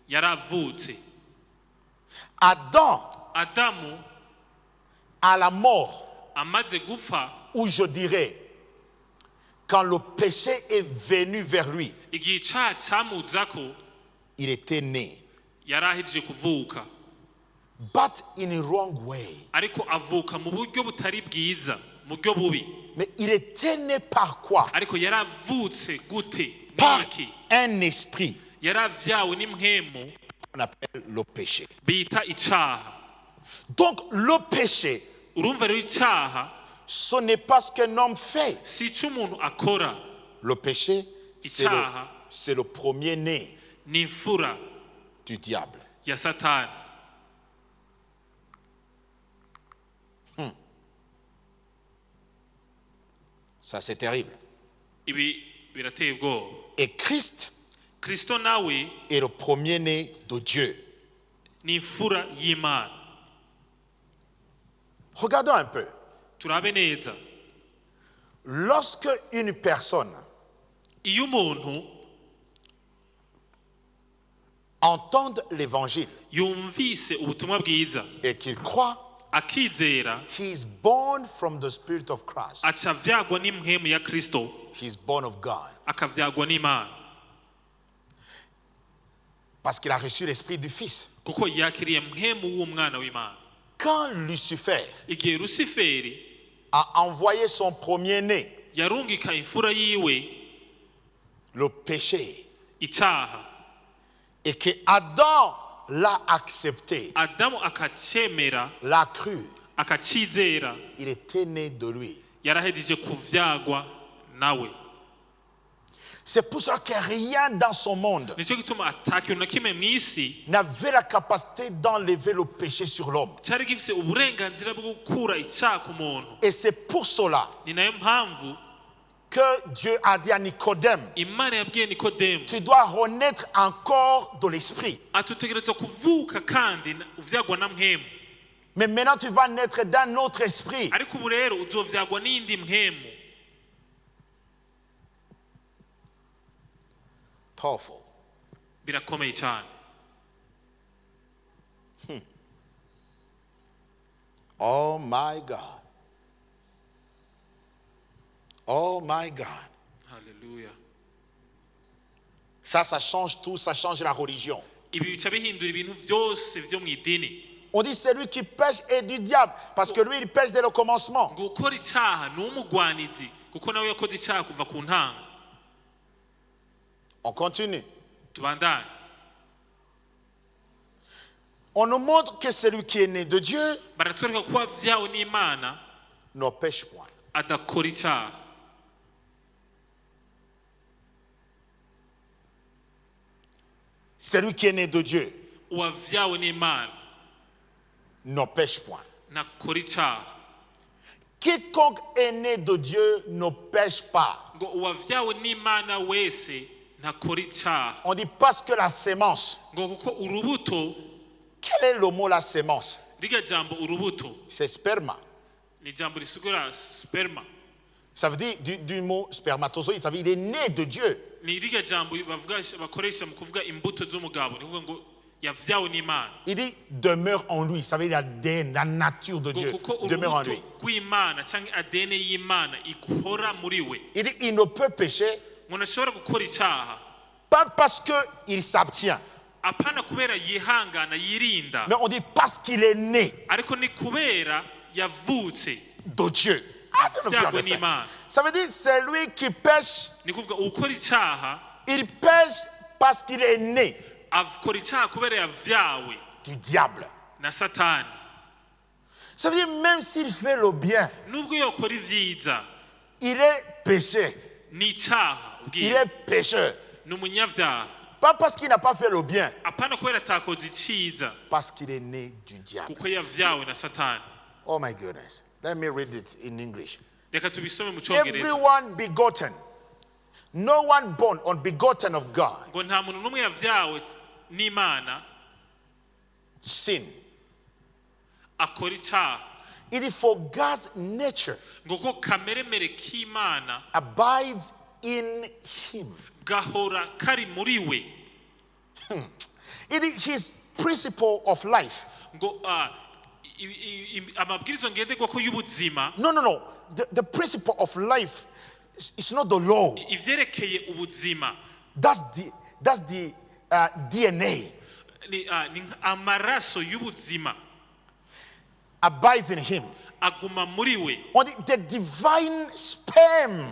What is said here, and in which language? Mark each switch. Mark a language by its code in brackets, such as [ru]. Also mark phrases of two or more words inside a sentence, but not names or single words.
[fr] Adam, à la mort, ou je dirais, quand le péché est venu vers lui, il était né. [en] But in a wrong way. [fr] Mais il était né par quoi? Par un esprit. On appelle le péché. Donc le péché, ce n'est pas ce qu'un homme fait. Le péché, c'est le premier-né du diable. [rn] ya Satani. [fr] Ça c'est terrible. [rn] Ibi birateye ubwoba. [fr] Et Christ [rn] Kristo nawe [fr] est le premier-né de Dieu. [rn] Ni imfura y'Imana. [fr] Regardons un peu. [rn] Turabe neza. [fr] Lorsque une personne [rn] iyo umuntu [fr] entend l'évangile [rn] yumvise ubutumwa bwiza [fr] et qu'il croit, [rn] akizera, [en] he is born from the Spirit of Christ. [rn] acavyagwa n'impwemu ya Kristo, [en] He is born of God. [rn] akavyagwa n'Imana. [fr] Parce qu'il a reçu l'esprit du Fils. [rn] Kuko yakiriye mpwemu w'umwana w'Imana. [fr] Quand Lucifer [rn] Igihe Luciferi [fr] a envoyé son premier-né, [rn] yarungika imfura yiwe, [fr] le péché, [rn] icyaha, [fr] et que Adam l'a accepté, [rn] Adamu akacemera, [fr] l'a cru, [rn] akacizera, [fr] il était né de lui. [rn] yarahejeje kuvyagwa nawe. [fr] C'est pour ça que rien dans son monde [rn] Nico gituma atakintu na kimwe mw'isi [fr] n'avait la capacité d'enlever le péché sur l'homme. [rn] cyari gifise uburenganzira bwo gukura icyaha ku muntu. [fr] Et c'est pour cela [rn] Ni nayo mpamvu [fr] que Dieu a dit à Nicodème, [rn] Imana yabwiye Nikodemu, [fr] tu dois renaître encore de l'esprit. [rn] atutegerezwa kuvuka kandi uvyagwa na mpwemu. [fr] Mais maintenant tu vas naître d'un autre esprit. [rn] Ariko ubu rero uzovyagwa n'indi mpwemu. [en] Powerful. [rn] Birakomeye cyane. [en] Oh my God. Oh my God. Hallelujah. [fr] Ça change tout, ça change la religion. [rn] Ibi bica bihindura ibintu byose vyo mw'idini. [fr] On dit celui qui pêche est du diable parce que lui il pêche dès le commencement. [rn] Ngo ukora icyaha ni umugwanizi kuko nawe yakoze icyaha kuva ku ntango. [fr] On continue. [rn] Tubandane. [fr] On nous montre que celui qui est né de Dieu [rn] Baratwereka kuba vyawe n'Imana [fr] ne pêche point. [rn] adakora icyaha. [fr] Celui qui est né de Dieu [rn] Uwavyawe n'Imana [fr] ne pêche point. [rn] ntakora icyaha. [fr] Quiconque est né de Dieu ne pêche pas. [rn] Ngo uwavyawe n'Imana wese ntakora icyaha. [fr] On dit parce que la sémence. [rn] Ngo kuko urubuto, [fr] Quel est le mot la sémence? [rn] rirya jambo urubuto [fr] C'est sperma. [rn] ni jambo risigura sperma. [fr] Ça veut dire du mot spermatozoïde, ça veut dire il est né de Dieu. [rn] Ni rirya jambo bakoresha mu kuvuga imbuto z'umugabo, ni kuvuga ngo yavyawe n'Imana. [fr] Il dit demeure en lui, ça veut dire la nature de Dieu [rn] Kuko [fr] demeure en lui. [rn] urubuto rw'Imana cyangwa ADN y'Imana ikora muri we. [fr] Il dit il ne peut pécher [rn] Umuntu ashobora gukora icyaha [fr] pas parce qu'il s'abstient, [rn] apana kubera yihangana yirinda, [fr] mais on dit parce qu'il est né [rn] ariko ni kubera yavutse [fr] de Dieu. Ah, je ne [rn] vyagwe [fr] peux pas [rn] n'Imana. [en] understand. [fr] Ça veut dire c'est lui qui pêche, [rn] Ni kuvuga ukora icyaha [fr] il pêche parce qu'il est né [rn] akora icyaha kubera yavyawe [fr] du diable. [rn] na Satani. [fr] Ça veut dire même s'il fait le bien, [rn] Nubwo yokora ivyiza [fr] il est péché. [rn] ni icyaha [fr] Il [rn] ubwiye, [fr] est pécheur. [rn] ni umunyavyaha, [fr] Pas parce qu'il n'a pas fait le bien, [rn] apana kubera atakoze iciza, [fr] parce qu'il est né du diable. [rn] kuko yavyawe na Satani. [en] Oh my goodness. Let me read it in English. [rn] Reka tubisome mu Cyongereza. [en] Everyone begotten, no one born unbegotten of God, [rn] Ngo nta muntu n'umwe yavyawe n'Imana [en] sin. [rn] akora icyaha. [en] It is for God's nature [rn] Ngo ko kameremere k'Imana [en] abides in him. [rn] gahora kari muri we. [en] It is his principle of life. [rn] Ngo amabwirizo ngenderwako y'ubuzima, [en] No. The principle of life is not the law. [rn] ivyerekeye ubuzima [en] That's the DNA. [rn] ni amaraso y'ubuzima [en] Abides in him. [rn] aguma muri we. [en] On the divine sperm.